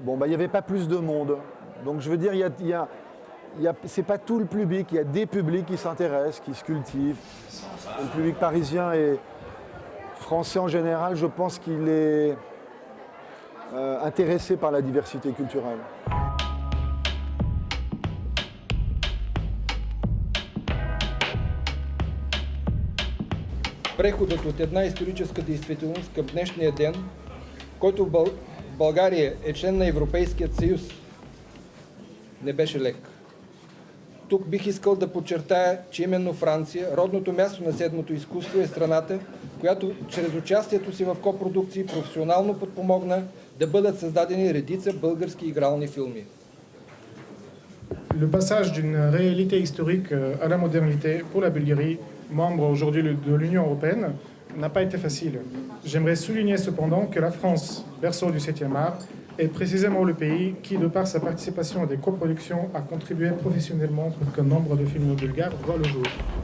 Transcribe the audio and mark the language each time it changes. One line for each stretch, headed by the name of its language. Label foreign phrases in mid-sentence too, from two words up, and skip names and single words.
French: Bon, il n'y avait pas plus de monde. Donc je veux dire, c'est pas tout le public, il y a des publics qui s'intéressent, qui se cultivent. Le public parisien et français en général, je pense qu'il est intéressé par la diversité culturelle.
Bulgarian: Преходът от една историческа действителност към днешния ден, който в България е член на Европейският съюз, не беше лек. Тук бих искал да подчертая, че именно Франция, родното място на седмото изкуство, е страната, която чрез участието си в копродукции професионално подпомогна да бъдат създадени редица български игрални филми.
French: Le passage d'une réalité historique à la modernité pour la Bulgarie, membre aujourd'hui de l'Union européenne, n'a pas été facile. J'aimerais souligner cependant que la France, berceau du 7e art, est précisément le pays qui, de par sa participation à des coproductions, a contribué professionnellement pour qu'un nombre de films bulgares voient le jour.